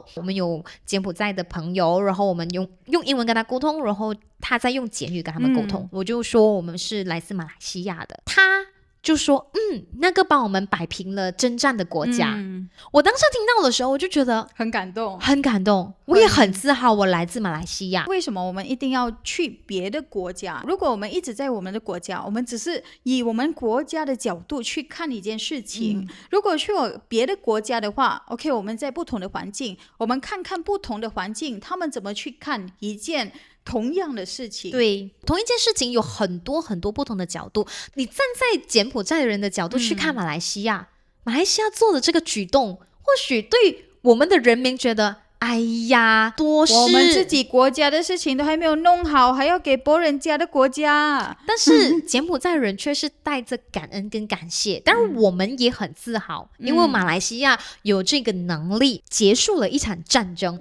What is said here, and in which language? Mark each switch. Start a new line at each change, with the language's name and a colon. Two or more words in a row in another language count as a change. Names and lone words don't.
Chinese: 我們有柬埔寨的朋友，然後我們用英文跟他溝通，然後他再用簡語跟他們溝通。我就說我們是來自馬來西亞的，他就說那個幫我們擺平了征戰的國家。我當時聽到的時候，我就覺得很感動，很感動。我也很自豪，我來自馬來西亞。為什麼我們一定要去別的國家？如果我們一直在我們的國家，我們只是以我們國家的角度去看一件事情。如果去別的國家的話 ，OK， 我們在不同的環境，我們看看不同的環境，他們怎麼去看一件同樣的事情。对，同一件事情有很多很多不同的角度。你站在柬埔寨的人的角度去看馬來西亞，馬來西亞做的這個舉動，或許對我們的人民覺得，哎呀，多是我們自己國家的事情都還沒有弄好，還要給別人家的國家。但是柬埔寨人卻是帶着感恩跟感謝，當然我們也很自豪，因為馬來西亞有這個能力結束了一場戰爭。